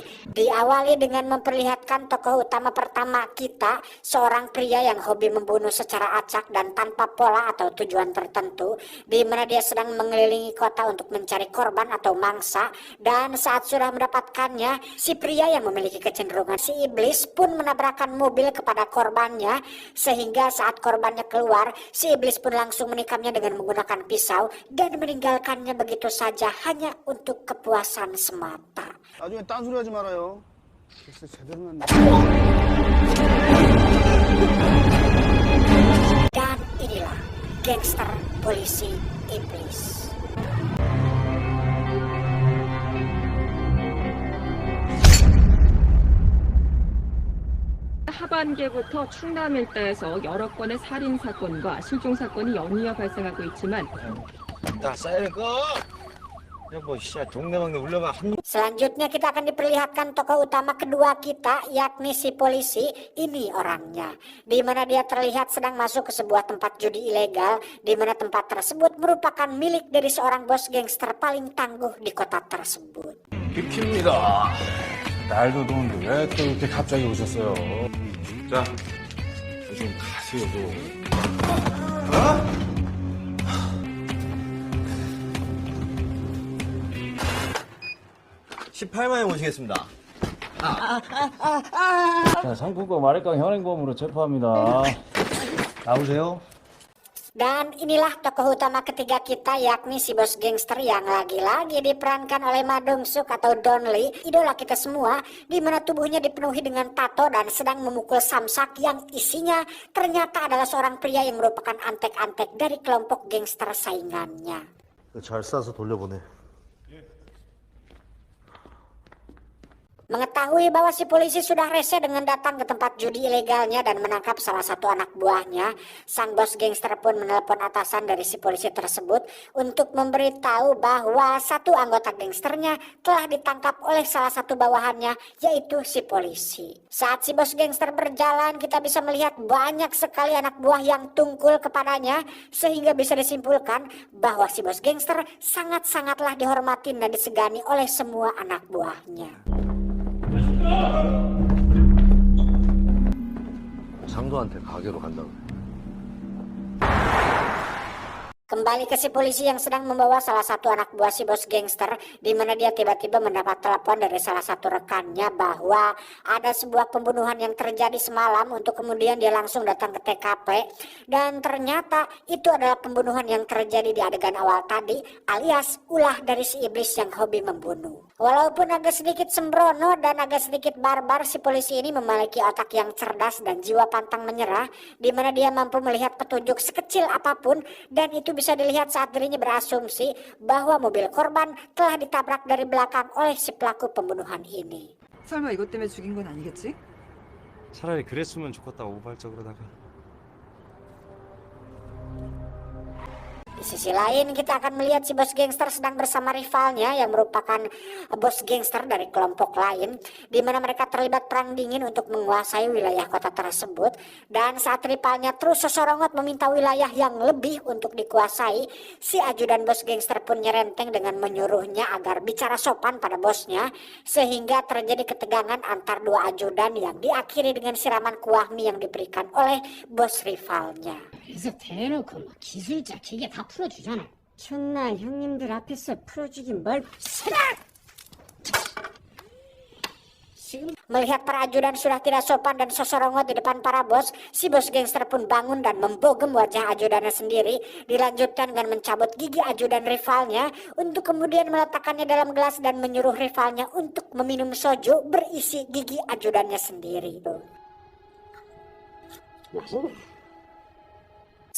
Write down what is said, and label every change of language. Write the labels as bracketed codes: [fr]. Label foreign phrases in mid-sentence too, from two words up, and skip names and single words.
[id] Diawali dengan memperlihatkan tokoh utama pertama kita, seorang pria yang hobi membunuh secara acak dan tanpa pola atau tujuan tertentu, di mana dia sedang mengelilingi kota untuk mencari korban atau mangsa, dan saat sudah mendapatkannya, si pria yang memiliki kecenderungan si iblis pun menabrakkan mobil kepada korbannya, sehingga saat korbannya keluar, si iblis pun langsung menikamnya dengan menggunakan pisau dan meninggalkannya begitu saja hanya untuk kepuasan semata. [ko] 나중에 딴소리 하지 말아요. 진짜 제대로 났네. [id] Dan inilah gangster polisi iblis. [ko] 하반기부터 충남 일대에서 여러 건의 살인 사건과 실종 사건이 연이어 발생하고 있지만 나 사이렌 꺼. 뭐 동네방네 울려봐. [id] Selanjutnya kita akan diperlihatkan tokoh utama kedua kita, yakni si polisi. Ini orangnya, di mana dia terlihat sedang masuk ke sebuah tempat judi ilegal, di mana tempat tersebut merupakan milik dari seorang bos gangster paling tangguh di kota tersebut. [ko] 비킵니다. 날도 더운데 왜 또 이렇게 갑자기 오셨어요? 자, 좀 가세요, 좀. 18만에 모시겠습니다. 자, 상품권 마레깡 현행범으로 체포합니다. 나오세요. [id] Dan inilah tokoh utama ketiga kita, yakni si bos gangster yang lagi-lagi diperankan oleh Ma Dong-suk atau Don Lee, idola kita semua, di mana tubuhnya dipenuhi dengan tato dan sedang memukul samsak yang isinya ternyata adalah seorang pria yang merupakan antek-antek dari kelompok gangster saingannya. [ko] 잘 싸서 돌려보내. [id] Mengetahui bahwa si polisi sudah rese dengan datang ke tempat judi ilegalnya dan menangkap salah satu anak buahnya, sang bos gangster pun menelpon atasan dari si polisi tersebut untuk memberitahu bahwa satu anggota gangsternya telah ditangkap oleh salah satu bawahannya, yaitu si polisi. Saat si bos gangster berjalan, kita bisa melihat banyak sekali anak buah yang tungkul kepadanya, sehingga bisa disimpulkan bahwa si bos gangster sangat-sangatlah dihormatin dan disegani oleh semua anak buahnya. [ko] 상도한테 가게로 간다고. [id] Kembali ke si polisi yang sedang membawa salah satu anak buah si bos gangster, di mana dia tiba-tiba mendapat telepon dari salah satu rekannya bahwa ada sebuah pembunuhan yang terjadi semalam, untuk kemudian dia langsung datang ke TKP, dan ternyata itu adalah pembunuhan yang terjadi di adegan awal tadi, alias ulah dari si iblis yang hobi membunuh. Walaupun agak sedikit sembrono dan agak sedikit barbar, si polisi ini memiliki otak yang cerdas dan jiwa pantang menyerah, di mana dia mampu melihat petunjuk sekecil apapun, dan itu bisa dilihat saat dirinya berasumsi bahwa mobil korban telah ditabrak dari belakang oleh si pelaku pembunuhan ini. [ko] 설마 이것 때문에 죽인 건 아니겠지? 차라리 그랬으면 좋겠다, 우발적으로다가. [id] Di sisi lain kita akan melihat si bos gangster sedang bersama rivalnya yang merupakan bos gangster dari kelompok lain, di mana mereka terlibat perang dingin untuk menguasai wilayah kota tersebut. Dan saat rivalnya terus sesorongot meminta wilayah yang lebih untuk dikuasai, si ajudan bos gangster pun nyerenteng dengan menyuruhnya agar bicara sopan pada bosnya, sehingga terjadi ketegangan antar dua ajudan yang diakhiri dengan siraman kuah mie yang diberikan oleh bos rivalnya. [ko] 그래서 대놓고 막 기술자 기계 다 풀어주잖아. 첫날 형님들 앞에서 풀어주긴 뭘 [id] Melihat para ajudan sudah tidak sopan dan sesorongot di depan para bos, si bos gangster pun bangun dan membogem wajah ajudannya sendiri. Dilanjutkan dengan mencabut gigi ajudan rivalnya untuk kemudian meletakkannya dalam gelas dan menyuruh rivalnya untuk meminum soju berisi gigi ajudannya sendiri.